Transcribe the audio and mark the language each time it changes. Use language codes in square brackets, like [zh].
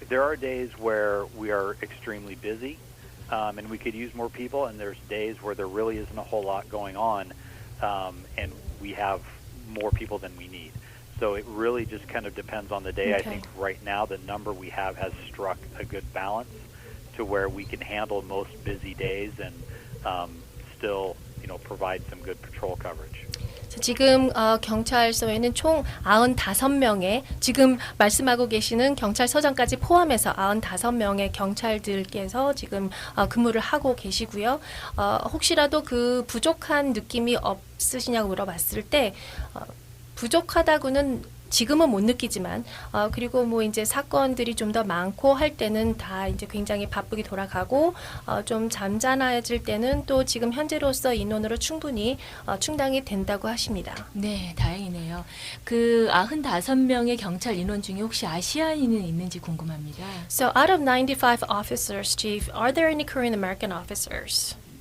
[en] There are days where we are extremely busy, and we could use more people, and there's days where there really isn't a whole lot going on, and we have more people than we need. So it really just kind of depends on the day. Okay. I think right now the number we have has struck a good balance to where we can handle most busy days and still, provide some good patrol coverage. [ko] 지금 경찰서에는 총 95명의 지금 말씀하고 계시는 경찰서장까지 포함해서 95명의 경찰들께서 지금 근무를 하고 계시고요. 혹시라도 그 부족한 느낌이 없으시냐고 물어봤을 때 부족하다고는 지금은 못 느끼지만 그리고 뭐 이제 사건들이 좀 더 많고 할 때는 다 이제 굉장히 바쁘게 돌아가고 좀 잠잠해질 때는 또 지금 현재로서 인원으로 충분히 충당이 된다고 하십니다. 네, 다행이네요. 그 95명의 경찰 인원 중에 혹시 아시아인은 있는지 궁금합니다. [en] So out of 95 officers, Chief, are there any Korean American officers?